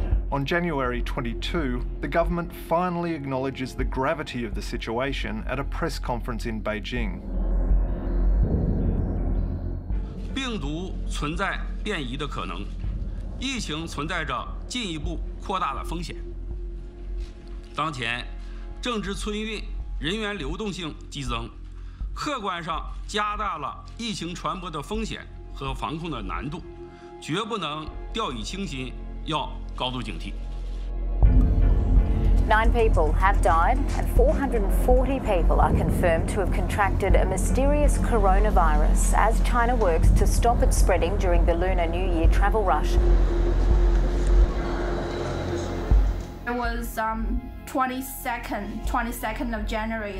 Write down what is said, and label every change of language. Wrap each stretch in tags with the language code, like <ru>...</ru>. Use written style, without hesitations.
<en>On January 22, the government finally acknowledges the gravity of the situation at a press conference in Beijing.</en> <zh>病毒存在变异的可能，疫情存在着进一步扩大的风险。当前，正值春运，人员流动性激增，客观上加大了疫情传播的风险和防控的难度，绝不能掉以轻心，要高度警惕。</zh> <en>9 people have died and 440 people are confirmed to have contracted a mysterious coronavirus as China works to stop it spreading during the Lunar New Year travel rush. It was 22nd of January.</en>